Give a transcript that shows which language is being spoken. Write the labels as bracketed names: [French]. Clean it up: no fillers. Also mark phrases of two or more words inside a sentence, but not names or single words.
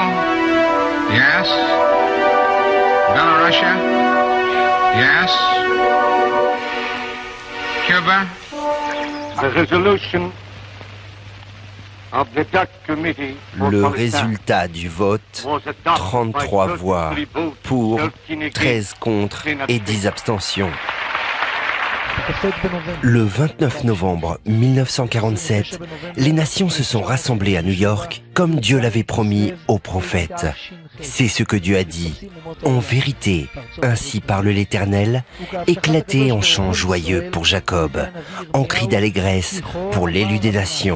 [English] Yes. Belarusia? Yes. Cuba? The resolution of the Dutch Committee for [French] Le [English] Palestine [French] résultat du vote, [English] was adopted 33 by [French] voix [English] 33 votes, [French] pour, [English] 13 against, [French] 13 contre 10 et 10 abstentions. [Hebrew] כ"ח בנובמבר. [French] Le 29 novembre 1947, les nations se sont rassemblées à New York comme Dieu l'avait promis aux prophètes. C'est ce que Dieu a dit. En vérité, ainsi parle l'Éternel, éclaté en chants joyeux pour Jacob, en cris d'allégresse pour l'élu des nations.